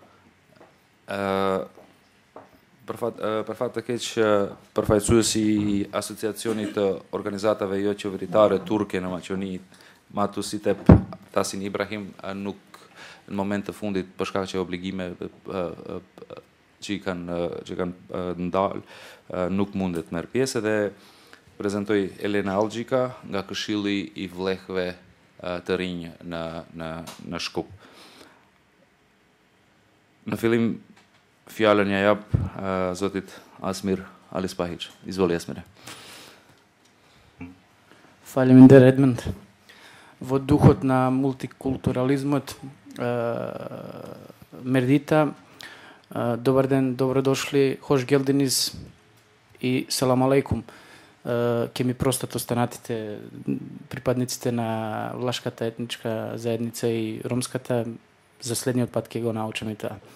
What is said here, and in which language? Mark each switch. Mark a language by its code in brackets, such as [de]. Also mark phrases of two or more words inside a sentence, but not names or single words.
[sq] për fat të keq përfaqësuesi i Asociacionit të Organizatave jo qeveritare turke në Maqedoni, Matusitep Tasin Ibrahim, nuk në moment të fundit për shkak që obligime që kanë ndalë, nuk mundet të merr pjesë, dhe prezantoj Elena Algjika nga Këshilli i Vllehëve të rinj në Shkup. Në fillim fjalën ja jap zotit Asmir Ali Spahić. [bs] Izvoli, Asmire. [sq] Faleminderit, Edmund. [mk] Во духот на мултикултурализмот, Мердита, добар ден, добродошли, [tr] hoş geldiniz [mk] и [ar] سلام عليكم. [mk] Ке ми простат останатите припадниците на влашката етничка заедница и ромската, за следниот пат ке го научам и тоа.